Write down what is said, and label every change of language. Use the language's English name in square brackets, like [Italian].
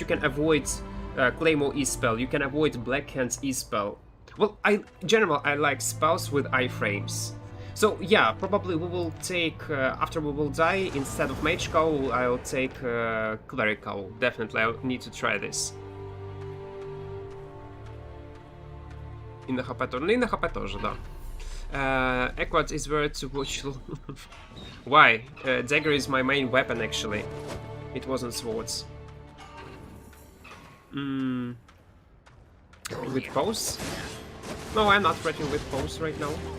[English] You can avoid Claymore E-spell. You can avoid Black Hand's E-spell. Well, in general, I like spells with iframes. So yeah, probably we will take, after we will die, instead of Mage Cowl, I'll take Clerical. Definitely, I'll need to try this. [Russian] И на HP тоже, да. [English] Equart is where to watch. Why? Dagger is my main weapon, actually. It wasn't swords. With pose? No, I'm not threatening with pose right now.